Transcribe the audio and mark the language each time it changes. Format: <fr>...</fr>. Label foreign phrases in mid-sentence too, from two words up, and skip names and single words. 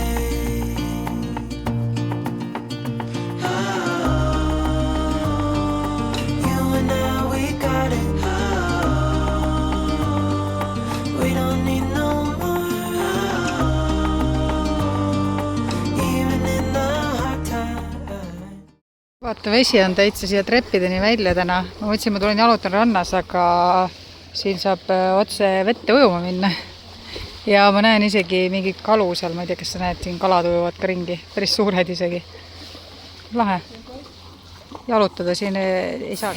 <en>Oh, you and I, we got it. Oh, we don't need no more. Even in the hard times.</en> <et>Vaata, vesi on täitsa siia treppideni välja täna. Ma mõtlesin, ma tulen jalutan rannas, aga siin saab otse vette ujuma minna. Ja ma näen isegi mingit kalu seal, ma ei tea, kas sa näed, siin kalad ujuvad ka ringi. Päris suured isegi. Lahe. Jalutada siin ei saa.</et>